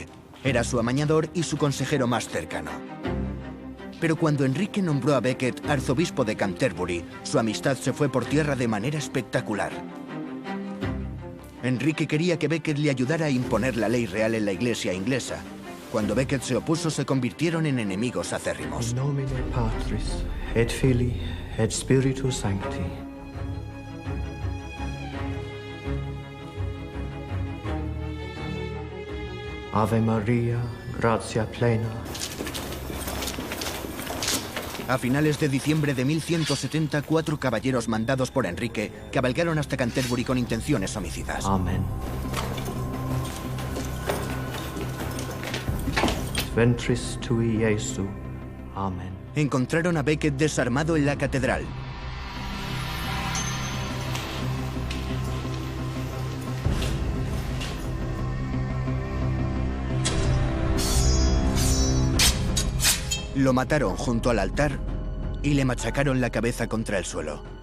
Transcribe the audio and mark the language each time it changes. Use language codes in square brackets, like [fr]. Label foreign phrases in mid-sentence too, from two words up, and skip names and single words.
[es] Era su amañador y su consejero más cercano. Pero cuando Enrique nombró a Becket arzobispo de Canterbury, su amistad se fue por tierra de manera espectacular. Enrique quería que Becket le ayudara a imponer la ley real en la iglesia inglesa. Cuando Becket se opuso, se convirtieron en enemigos acérrimos. [la] In nomine Patris, et Filii, et Spiritus Sancti. Ave María, gratia plena. [es] A finales de diciembre de 1170, 4 caballeros mandados por Enrique cabalgaron hasta Canterbury con intenciones homicidas. [la] Amén. Ventris tui, Iesu. Amén. [es] Encontraron a Becket desarmado en la catedral. Lo mataron junto al altar y le machacaron la cabeza contra el suelo.